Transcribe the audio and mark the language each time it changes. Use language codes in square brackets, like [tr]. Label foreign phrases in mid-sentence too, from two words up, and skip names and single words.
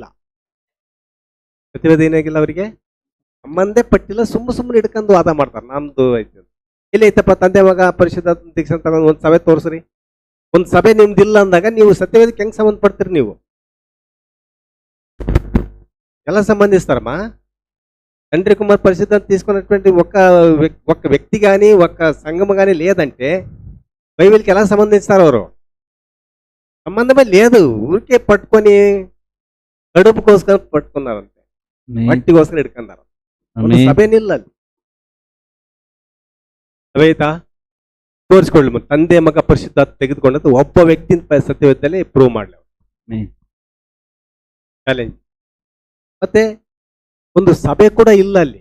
[kn] ಸತ್ಯವೇದ ಏನಾಗಿಲ್ಲ, ಅವರಿಗೆ ಸಂಬಂಧ ಪಟ್ಟಿಲ್ಲ. ಸುಮ್ಮನೆ ಹಿಡ್ಕೊಂಡು ವಾದ ಮಾಡ್ತಾರೆ. ನಮ್ದು ಐತೆ ಎಲ್ಲಿ ಐತಪ್ಪ ತಂದೆ ಮಗ ಪರಿಶುದ್ಧ ದೀಕ್ಷಾ ತಗೊಂಡು ಒಂದ್ ಸಭೆ ತೋರಿಸ್ರಿ. ಒಂದ್ ಸಭೆ ನಿಮ್ದಿಲ್ಲ ಅಂದಾಗ ನೀವು ಸತ್ಯವೇದಕ್ಕೆ ಹೆಂಗ್ ಸಂಬಂಧ ಪಡ್ತೀರಿ? ನೀವು ಎಲ್ಲ సంబంధిస్తారమ్మా. [te] తండ్రి కుమార్ పరిశుద్ధం తీసుకున్నటువంటి ఒక్క వ్యక్తి కానీ ఒక్క సంఘం కానీ లేదంటే బైబిల్కి ఎలా సంబంధిస్తారు? ಅವರು సంబంధమే లేదు. ఊరికే పట్టుకొని కడుపుకోసం పట్టుకున్నారంతే, మట్టికోసం ಹಿಡ್ಕೊಂಡಾರ. [kn] ಸಭೆನಿಲ್ಲ ಅಲ್ಲಿ. ಸಭೆ ಆಯ್ತಾ? ತೋರಿಸ್ಕೊಳ್ಳಿ. ತಂದೆ ಮಗ ಪರಿಶುದ್ಧ ತೆಗೆದುಕೊಂಡದ್ದು ಒಬ್ಬ ವ್ಯಕ್ತಿನ ಸತ್ಯವೇದದಲ್ಲಿ ಪ್ರೂವ್ ಮಾಡ್ಲಿ. ಚಾಲೆಂಜ್. ಮತ್ತೆ ಒಂದು ಸಭೆ ಕೂಡ ಇಲ್ಲ ಅಲ್ಲಿ.